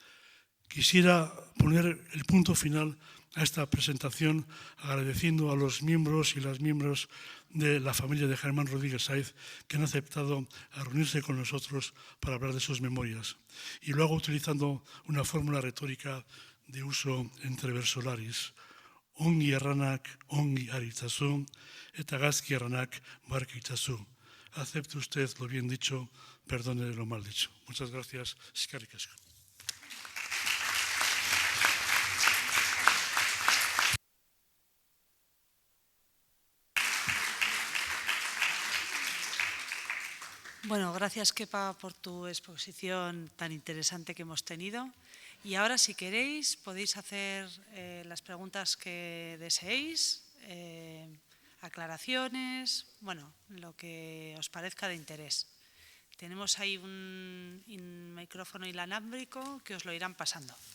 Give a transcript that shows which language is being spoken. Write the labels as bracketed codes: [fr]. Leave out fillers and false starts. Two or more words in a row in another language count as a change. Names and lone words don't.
[es] Quisiera poner el punto final a esta presentación agradeciendo a los miembros y las miembros de la familia de Germán Rodríguez Sáez que han aceptado a reunirse con nosotros para hablar de sus memorias. Y lo hago utilizando una fórmula retórica de uso entre versolaris. [eu] Ongi erranak ongi aritzazu, eta gazki erranak barka itzazu. [es] Acepte usted lo bien dicho, perdone lo mal dicho. Muchas gracias. [eu] Eskerrik asko. [es] Bueno, gracias, Kepa, por tu exposición tan interesante que hemos tenido. Y ahora, si queréis, podéis hacer las preguntas que deseéis, aclaraciones, bueno, lo que os parezca de interés. Tenemos ahí un micrófono inalámbrico que os lo irán pasando.